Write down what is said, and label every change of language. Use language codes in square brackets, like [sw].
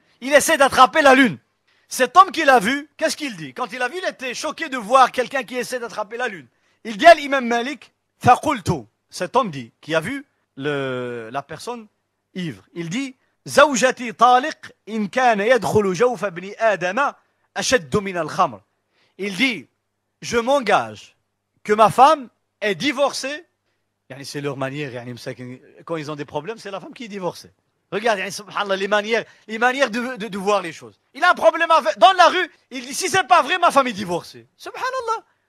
[fr] Il essaie d'attraper la lune. Cet homme qu'il a vu, qu'est-ce qu'il dit? Quand il a vu, il était choqué de voir quelqu'un qui essaie d'attraper la lune. Il dit à l'imam Malik, فَقُلْتُ. Cet homme dit, qui a vu la personne ivre. Il dit, [ar] زوجتي طالق إن كان يدخل جوف ابن آدم أشد من الخمر. [fr] Il dit, je m'engage que ma femme est divorcée. C'est leur manière, quand ils ont des problèmes, c'est la femme qui est divorcée. Regarde, subhanallah, les manières de voir les choses. Il a un problème dans la rue, il dit, si c'est pas vrai, ma femme est divorcée. Subhanallah.